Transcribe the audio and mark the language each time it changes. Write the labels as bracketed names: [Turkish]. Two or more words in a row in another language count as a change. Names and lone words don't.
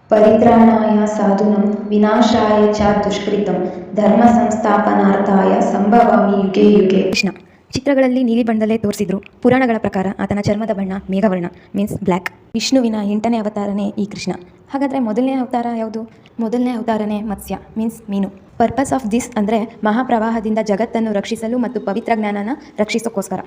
[Sanskrit] ಪರಿತ್ರಾಣಾಯ ಸಾಧೂನಾಂ ವಿನಾಶಾಯ ಚ ದುಷ್ಕೃತಂ ಧರ್ಮ ಸಂಸ್ಥಾಪನಾರ್ಥಾಯ ಸಂಭವಾಮಿ ಯುಗೆ ಯುಗೆ. [Kannada] ಕೃಷ್ಣ ಚಿತ್ರಗಳಲ್ಲಿ ನೀಲಿ ಬಣ್ಣದಲ್ಲೇ ತೋರಿಸಿದ್ರು. ಪುರಾಣಗಳ ಪ್ರಕಾರ ಆತನ ಚರ್ಮದ ಬಣ್ಣ ಮೇಘವರ್ಣ [English] means black. [Kannada] ವಿಷ್ಣುವಿನ 8ನೇ ಅವತಾರನೇ ಈ ಕೃಷ್ಣ. ಹಾಗಾದರೆ ಮೊದಲನೇ ಅವತಾರ ಯಾವುದು? ಮೊದಲನೇ ಅವತಾರನೇ ಮತ್ಸ್ಯ ಮೀನ್ಸ್ ಮೀನು. [English] purpose of this [Kannada] ಅಂದರೆ ಮಹಾಪ್ರವಾಹದಿಂದ ಜಗತ್ತನ್ನು ರಕ್ಷಿಸಲು ಮತ್ತು ಪವಿತ್ರ ಜ್ಞಾನನ ರಕ್ಷಿಸೋಕ್ಕೋಸ್ಕರ.